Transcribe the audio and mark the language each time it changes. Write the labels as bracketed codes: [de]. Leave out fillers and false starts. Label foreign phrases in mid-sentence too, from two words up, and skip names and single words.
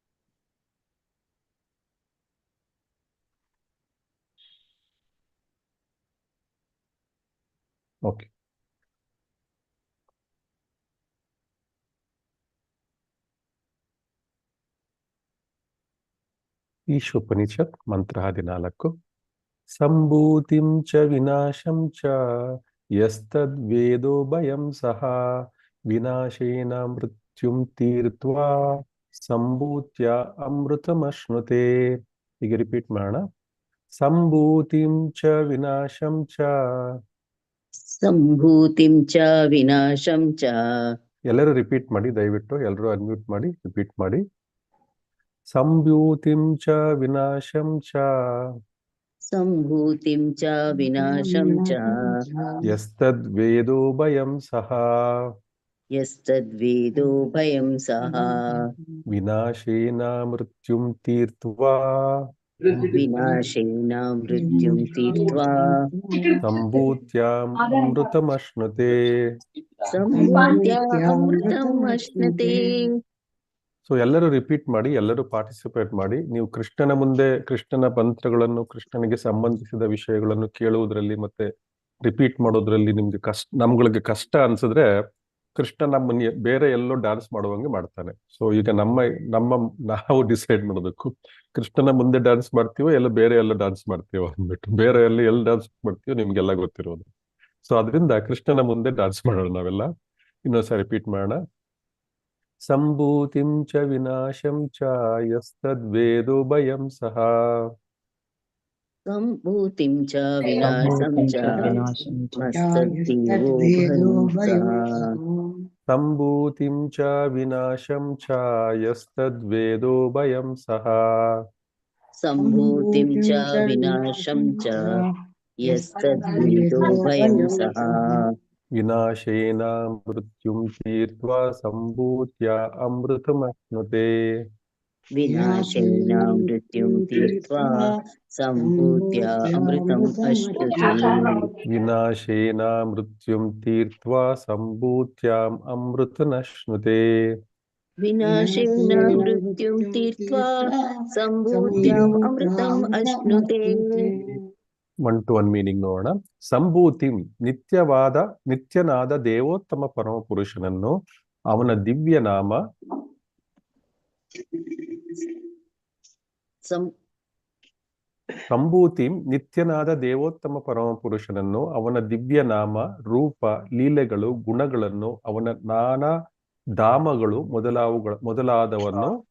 [kn] ಓಕೆ. ಈಶೋಪನಿಷತ್ ಮಂತ್ರ 14. [sa] ಸಂಭೂತಿಂ ಚ ವಿನಾಶಂ ಚ ಯಸ್ತದ್ವೇದೋ ಭಯಂ ಸಹ ವಿನಾಶೇನ ಮೃತ್ಯುಂ ತೀರ್ತ್ವಾ ಸಂಭೂತ್ಯ ಅಮೃತಮಶ್ನುತೆ. [kn] ಈಗ ರಿಪೀಟ್ ಮಾಡೋಣ. [sa] ಸಂಭೂತಿಂ ಚ ವಿನಾಶಂ ಚ. ಸಂಭೂತಿಂ ಚ ವಿನಾಶಂ ಚ. ಎಲ್ಲರೂ ರಿಪೀಟ್ ಮಾಡಿ ದಯವಿಟ್ಟು. ಎಲ್ಲರೂ ಅನ್ಮ್ಯೂಟ್ ಮಾಡಿ ರಿಪೀಟ್ ಮಾಡಿ. ಸಂಭೂತಿಂ ಚ ವಿನಾಶಂ ಚ. ಸಂಭೂತಿಂ ಚ ವಿನಾಶಂ ಚ ಯಸ್ತದ್ವೇದೋ ಭಯಂ ಸಹ ಯಸ್ತದ್ವೇದೋ ಭಯಂ ಸಹ ವಿನಾಶೇನ ಮೃತ್ಯುಂ ತೀರ್ತ್ವಾ ವಿನಾಶೇನ ಮೃತ್ಯುಂ ತೀರ್ತ್ವಾ ಸಂಭೂತ್ಯಾಂ ಅಮೃತಮಶ್ನುತೆ. ಸಂಭೂತ್ಯ ಅಮೃತಂ ಅಶ್ನತೆ. [kn] ಸೊ ಎಲ್ಲರೂ ರಿಪೀಟ್ ಮಾಡಿ, ಎಲ್ಲರೂ ಪಾರ್ಟಿಸಿಪೇಟ್ ಮಾಡಿ. ನೀವು ಕೃಷ್ಣನ ಮುಂದೆ ಕೃಷ್ಣನ ಮಂತ್ರಗಳನ್ನು, ಕೃಷ್ಣನಿಗೆ ಸಂಬಂಧಿಸಿದ ವಿಷಯಗಳನ್ನು ಕೇಳುವುದರಲ್ಲಿ ಮತ್ತೆ ರಿಪೀಟ್ ಮಾಡೋದ್ರಲ್ಲಿ ನಿಮ್ಗೆ ನಮ್ಗಳಿಗೆ ಕಷ್ಟ ಅನ್ಸಿದ್ರೆ ಕೃಷ್ಣ ನಮ್ಮನ್ನ ಬೇರೆ ಎಲ್ಲೋ ಡ್ಯಾನ್ಸ್ ಮಾಡುವಂಗೆ ಮಾಡ್ತಾನೆ. ಸೊ ಈಗ ನಾವು ಡಿಸೈಡ್ ಮಾಡಬೇಕು, ಕೃಷ್ಣನ ಮುಂದೆ ಡ್ಯಾನ್ಸ್ ಮಾಡ್ತೀವೋ ಎಲ್ಲ ಬೇರೆ ಎಲ್ಲ ಡ್ಯಾನ್ಸ್ ಮಾಡ್ತೀವೋ ಅಂದ್ಬಿಟ್ಟು. ಬೇರೆ ಎಲ್ಲಿ ಡ್ಯಾನ್ಸ್ ಮಾಡ್ತೀವೋ ನಿಮ್ಗೆಲ್ಲ ಗೊತ್ತಿರೋದು. ಸೊ ಅದರಿಂದ ಕೃಷ್ಣನ ಮುಂದೆ ಡ್ಯಾನ್ಸ್ ಮಾಡೋಣ ನಾವೆಲ್ಲ. ಇನ್ನೊಂದ್ಸರಿ ರಿಪೀಟ್ ಮಾಡೋಣ. [sa] ಸಂಭೂತಿಂ ಚ ವಿನಾಶಂ ಚ ಯಸ್ತದ್ವೇದೋ ಭಯಂ ಸಹ. ಸಂಭೂತಿಂ ಚ ವಿನಾಶಂ ಚ ಯಸ್ತದ್ವೇದೋ ಭಯಂ ಸಹ. ಸಂಭೂತಿಂ ಚ ವಿನಾಶಂ ಚ ಯಸ್ತದ್ವೇದೋ ಭಯಂ ಸಹ. ಸಂಭೂತಿಂ ಚ ವಿನಾಶಂ ಚ ಯಸ್ತದ್ವೇದೋ ಭಯಂ ಸಹ ವಿನಾಶೇನ ಮೃತ್ಯುಂ ತೀರ್ತ್ವಾ ಸಂಭೂತ್ಯ ಅಮೃತಮಶ್ನುತೆ. ವಿನಾಶೇನ ಮೃತ್ಯುಂ ತೀರ್ತ್ವಾ ಸಂಭೂತ್ಯ ಅಮೃತಂ ಅಶ್ನುತೆ. ವಿನಾಶೇನ ಮೃತ್ಯುಂ ತೀರ್ತ್ವಾ ಸಂಭೂತ್ಯಾಂ ಅಮೃತನಶ್ನುತೆ. ವಿನಾಶೇನ ಮೃತ್ಯುಂ ತೀರ್ತ್ವಾ ಸಂಭೂತ್ಯಾಂ ಅಮೃತಂ ಅಶ್ನುತೆ. [kn] 1 to 1 ಮೀನಿಂಗ್ ನೋಡೋಣ. ಸಂಭೂತಿಂ ನಿತ್ಯನಾದ ದೇವೋತ್ತಮ ಪರಮ ಪುರುಷನನ್ನು ಅವನ ದಿವ್ಯ ನಾಮ ಸಂಭೂತಿಂ ನಿತ್ಯನಾದ ದೇವೋತ್ತಮ ಪರಮ ಪುರುಷನನ್ನು ಅವನ ದಿವ್ಯ ನಾಮ, ರೂಪ, ಲೀಲೆಗಳು, ಗುಣಗಳನ್ನು, ಅವನ ನಾನಾ ಧಾಮಗಳು ಮೊದಲಾದವನ್ನು